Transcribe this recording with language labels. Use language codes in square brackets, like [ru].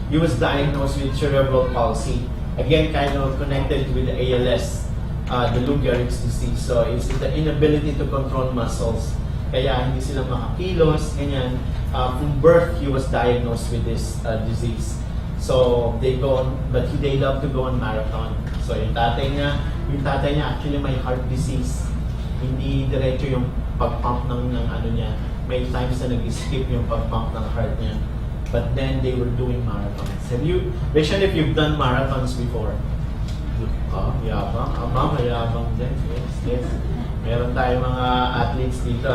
[en] He was diagnosed with cerebral palsy. Again, kind of connected with the ALS, the Lou Gehrig's disease. So it's the inability to control muscles. [tl] Kaya hindi sila makakilos, ganyan. [en] From birth, he was diagnosed with this disease. So they go on, but they love to go on marathon. [tl] So yung tatay niya actually may heart disease. Hindi diretso yung pag-pump ng ano niya. May times na nag-skip yung pag-pump ng heart niya. [en] But then they were doing marathons. Have you, Vision, if you've done marathons before? [tl] Yabang. Mayabang din. Yes. Meron tayong mga athletes dito.